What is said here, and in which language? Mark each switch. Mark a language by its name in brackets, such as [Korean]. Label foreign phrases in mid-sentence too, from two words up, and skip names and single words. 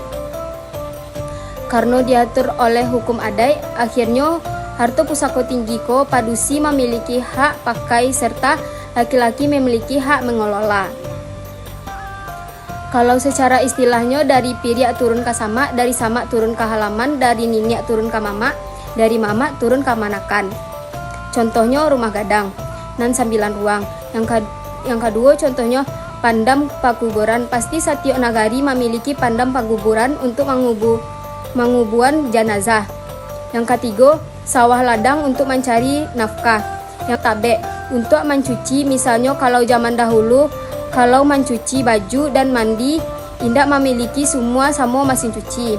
[Indonesian] Karena diatur oleh hukum adat, akhirnya harta pusako tinggi ko padusi memiliki hak pakai serta laki-laki memiliki hak mengelola. [Minangkabau] Kalau secara istilahnya dari piriak turun ke samak, dari samak turun ke halaman, dari niniak turun ke mamak, dari mamak turun ke manakan. [Indonesian] Contohnya [Minangkabau] rumah gadang nan 9 ruang. [Indonesian] Yang kedua contohnya [Minangkabau] pandam pakuburan. [Indonesian] Pasti setiap nagari memiliki [Minangkabau] pandam pakuburan [Indonesian] untuk mengubuan jenazah. Yang ketiga, sawah ladang untuk mencari nafkah. Yang tabek untuk mencuci, misalnya kalau zaman dahulu kalau mencuci baju dan mandi indak memiliki semua sama mesin cuci.